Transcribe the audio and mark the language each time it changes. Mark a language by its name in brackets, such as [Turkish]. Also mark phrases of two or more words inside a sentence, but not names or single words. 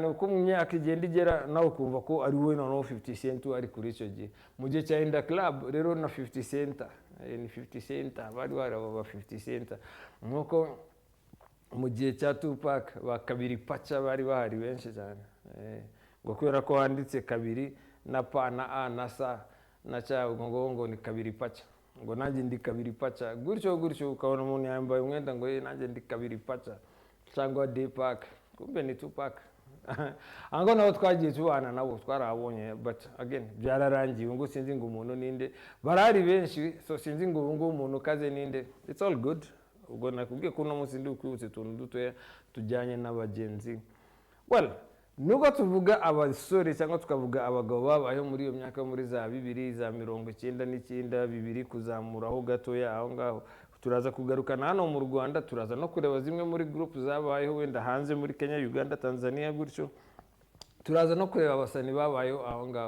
[Kinyarwanda] Uko mu myaka igenda igera nawe ukumva ko ari wowe noneho 50 Cent ari kuri icyo gihe. Mu gihe cya Inda Club rero na 50 Cent, ni 50 Cent, bari ba 50 Cent. Nkuko mu gihe cya Tupac ba Kabiri Pacha bari bahari benshi cyane. Ngo kubera ko handitse kabiri na pa na a na sa na cha, ngo ni Kabiri Pacha, ngo nanjye ndi Kabiri Pacha, gutyo ukabona umuntu yambaye umwenda ngo nanjye ndi Kabiri Pacha cyangwa Deepak, kumbe ni Tupac. Ango nabo twagiye tubana nabo twarabonye, [English] but again byararangiye. [Kinyarwanda] Ngo sinzi ngo umuntu ninde, barari benshi, so sinzi ngo umuntu kaze ninde. [English] It's all good. [Kinyarwanda] Ubwo nakubwiye ko uno munsi ndi ukwibutse tuntu dutoya tujyanye n'abagenzi. Well, nubwo tuvuga abasore cyangwa tukavuga abagabo babayeho muri iyo myaka muri za 2099 bibiri kuzamuraho gatoya aho ngaho, turaza kugarukana hano mu Rwanda, turaza no kureba zimwe muri group zabayeho wenda hanze muri Kenya, Uganda, Tanzania gutyo, turaza no kureba abasani babayeho aho ngaho.